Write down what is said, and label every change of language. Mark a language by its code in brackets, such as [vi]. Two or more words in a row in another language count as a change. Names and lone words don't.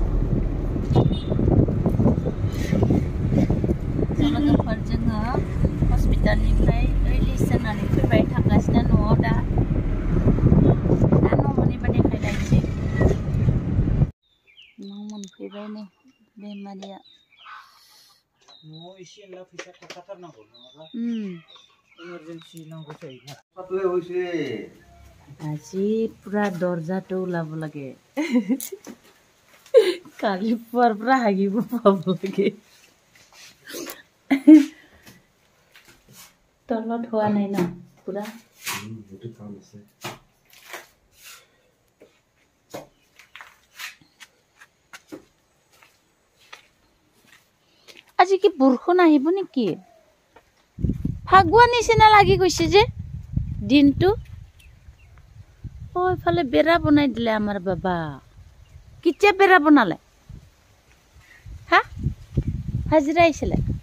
[brx] लोगोफोर जोङो हस्पिटालनिफ्राय रिलिज जानानै फैबाय थांगासिनो न'आव दा न' मोनहैबा देखायलायनोसै। न' मोनफैबाय नै बेमारिया। न'आव एसे एनला फैसा थाखाथारनांगौ नङाबा इमारजेन्सि नांगौ जायोना। [as] আজি পুরা দরজাটো ওলাব লাগে কালি পুৱাৰ পৰা হাগিব পাব লাগে তলত হোৱা নাই ন পুৰা আজি কি বৰষুণ আহিব নেকি ফাগুৱা নিচিনা লাগি গৈছে যে দিনটো ওই ফালে বেৰা বনাই দিলে আমাৰ বাবা কিতিয়া বেৰা বনালে হা হাজিৰা আইছিলে